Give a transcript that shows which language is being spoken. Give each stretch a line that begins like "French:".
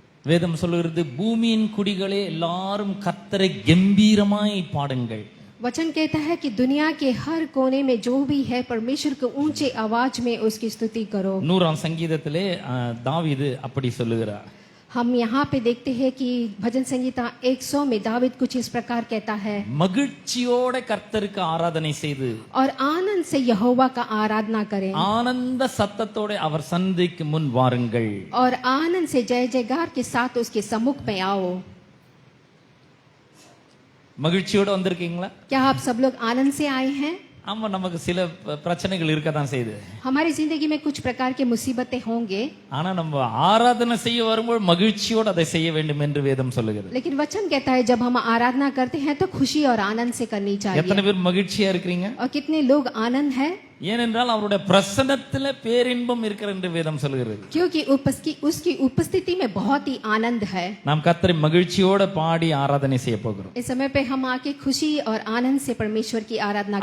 Tamil: வேதம் சொல்லுகிறது, பூமியின் குடிகளே எல்லாரும் கர்த்தரை கம்பீரமாய் பாடுங்கள்।
Hindi: वचन कहता है कि दुनिया के हर कोने में जो भी है परमेश्वर को ऊंचे आवाज में उसकी स्तुति करो।
Tamil: 100ஆம் சங்கீதத்திலே தாவீது அப்படி சொல்லுகிறார்।
Hindi: हम यहाँ पे देखते हैं कि भजन संगीता 100 में दावीद कुछ इस प्रकार कहता है,
Tamil: மகிழ்ச்சியோட கர்த்தருக்கு ஆராதனை செய்து
Hindi: और आनंद से यहोवा का आराधना करें,
Tamil: ஆனந்த சத்தத்தோட அவர் சந்நிதிக்கு முன் வாருங்கள்,
Hindi: और आनंद से जय जयकार के साथ उसके सम्मुख में आओ।
Tamil: மகிழ்ச்சியோட வந்திருக்கீங்களா?
Hindi: क्या आप सब लोग आनंद से आए हैं?
Tamil: ஆமா நமக்கு சில பிரச்சனைகள் இருக்கத்தான் செய்யுது.
Hindi: हमारी जिंदगी में कुछ प्रकार के मुसीबतें होंगे,
Tamil: ஆனா நம்ம ஆராதனை செய்ய வரும்போது மகிழ்ச்சியோடு அதை செய்ய வேண்டும் என்று வேதம் சொல்லுகிறது.
Hindi: लेकिन वचन कहता है जब हम आराधना करते हैं तो खुशी और आनंद से करनी चाहिए.
Tamil: எத்தனை பேர் மகிழ்ச்சியா இருக்கீங்க?
Hindi: और कितने लोग आनंद है?
Tamil: ஏனென்றால் அவருடைய பிரசன்னத்திலே பேரின்பம் இருக்கிறது என்று வேதம் சொல்லுகிறது.
Hindi: क्योंकि उसकी उपस्थिति में बहुत ही आनंद है.
Tamil: நாம் கர்த்தரை மகிழ்ச்சியோடு பாடி ஆராதனை செய்ய போகிறோம்.
Hindi: इस समय पे हम आके खुशी और आनंद से परमेश्वर की आराधना